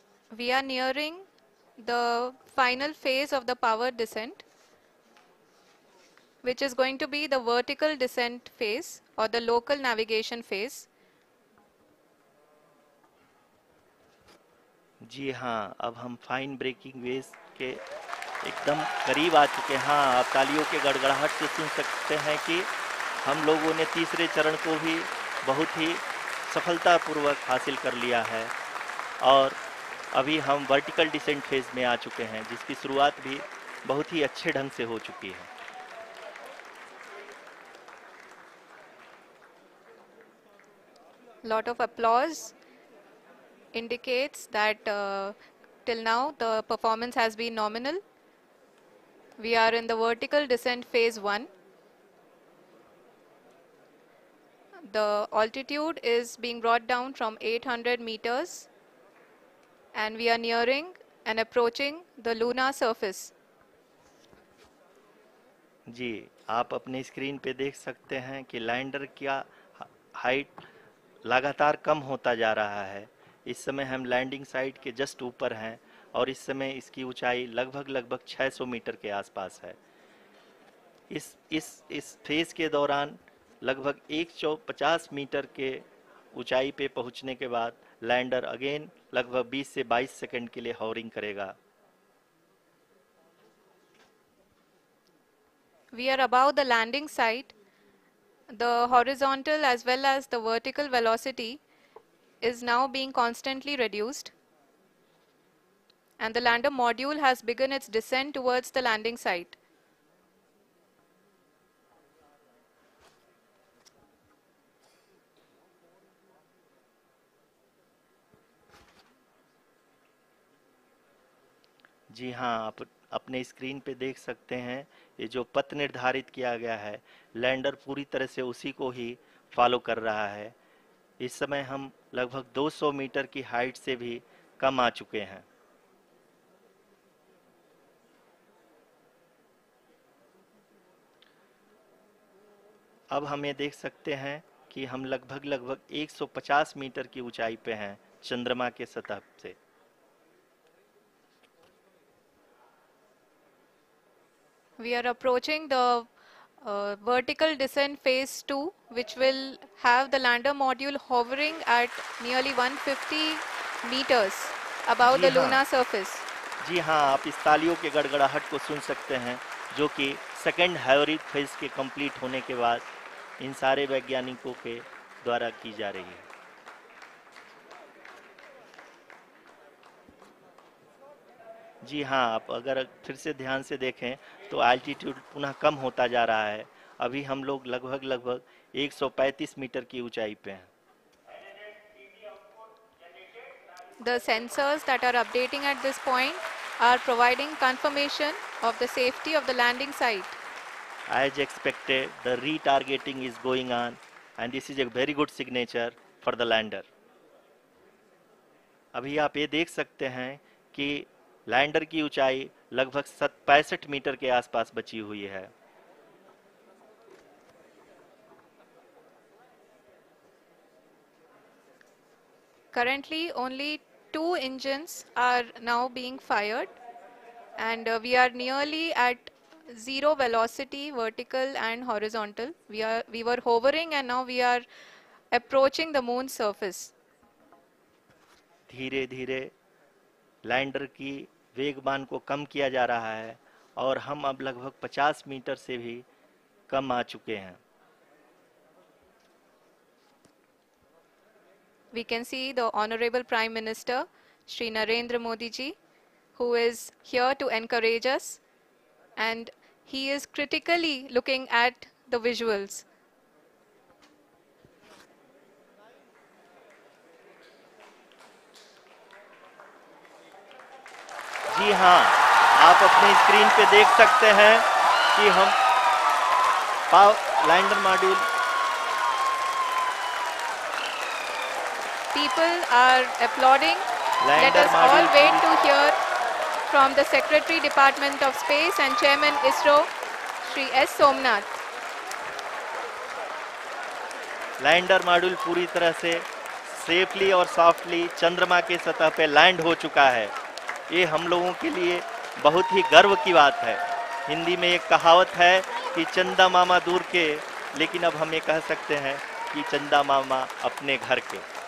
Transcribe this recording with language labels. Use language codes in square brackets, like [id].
[en] We are nearing the final phase of the powered descent, which is going to be the vertical descent phase or the local navigation phase. [hi] जी हाँ, अब हम fine breaking waves के एकदम करीब आ चुके हैं। हाँ, आप तालियों के गड़गड़ाहट से सुन सकते हैं कि हम लोगों ने तीसरे चरण को भी बहुत ही सफलतापूर्वक हासिल कर लिया है और अभी हम वर्टिकल डिसेंट फेज में आ चुके हैं, जिसकी शुरुआत भी बहुत ही अच्छे ढंग से हो चुकी है। [en] Lot of applause indicates that till now the performance has been nominal. We are in the vertical descent phase 1. The altitude is being brought down from 800 meters and we are nearing and approaching the lunar surface. [hi] जी, आप अपने screen पे देख सकते हैं कि lander का height लगातार कम होता जा रहा है। इस समय हम लैंडिंग साइट के जस्ट ऊपर हैं और इस समय इसकी ऊंचाई लगभग 600 मीटर के आसपास है। इस फेज के दौरान लगभग 150 मीटर के ऊंचाई पे पहुंचने के बाद लैंडर अगेन लगभग 20 से 22 सेकंड के लिए हॉवरिंग करेगा। [en] We are above the landing site. The horizontal as well as the vertical velocity is now being constantly reduced. And the lander module has begun its descent towards the landing site. [hi] जी हाँ, आप अपने screen पे देख सकते हैं ये जो पथ निर्धारित किया गया है, लैंडर पूरी तरह से उसी को ही फॉलो कर रहा है। इस समय हम लगभग 200 मीटर की हाइट से भी कम आ चुके हैं। अब हम ये देख सकते हैं कि हम लगभग 150 मीटर की ऊंचाई पे हैं चंद्रमा के सतह से। [en] We are approaching the vertical descent phase 2, which will have the lander module hovering at nearly 150 meters above the lunar surface. [hi] जी हाँ, आप इस तालियों के गड़गड़ाहट को सुन सकते हैं, जो कि सेकेंड हाइब्रिड फेज के कंप्लीट होने के बाद इन सारे वैज्ञानिकों के द्वारा की जा रही है। जी हाँ, आप अगर फिर से ध्यान से देखें तो एल्टीट्यूड पुनः कम होता जा रहा है। अभी हम लोग लगभग 135 मीटर की ऊंचाई पे हैं। [en] The sensors that are updating at this point are providing confirmation of the safety of the landing site. As expected, the retargeting is going on and this is a very good signature for the lander. [hi] अभी आप ये देख सकते हैं कि lander की ऊंचाई लगभग 65 मीटर के आसपास बची हुई है। [en] Currently, only 2 engines are now being fired, and we are nearly at zero velocity, vertical and horizontal. We were hovering, and now we are approaching the moon's surface. [hi] धीरे धीरे लैंडर की वेगमान को कम किया जा रहा है और हम अब लगभग 50 मीटर से भी कम आ चुके हैं। [en] We can see the Honorable Prime Minister, Shri Narendra Modi ji, who is here to encourage us, and he is critically looking at the visuals. [hi] जी हाँ, आप अपने स्क्रीन पे देख सकते हैं कि हम lander module [en] People are applauding. Let us all wait to hear from the Secretary Department of Space and Chairman ISRO, Shri S. Somnath. [hi] Lander module पूरी तरह से सेफली और सॉफ्टली चंद्रमा के सतह पे लैंड हो चुका है। ये हम लोगों के लिए बहुत ही गर्व की बात है। हिंदी में एक कहावत है कि चंदा मामा दूर के, लेकिन अब हम ये कह सकते हैं कि चंदा मामा अपने घर के।